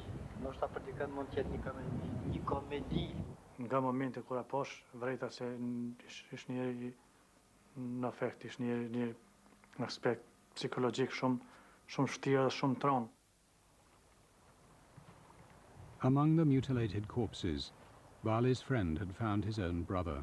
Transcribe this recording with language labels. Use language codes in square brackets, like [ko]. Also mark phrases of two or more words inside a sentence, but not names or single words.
[sq] Ndoshta për dikën mund të jetë një komedi. Nga momenti kur e pash, vrejta se ish njëri në afekt, ish një aspekt psikologjik shumë vështirë dhe shumë tron. [en] Among the mutilated corpses, Bali's friend had found his own brother.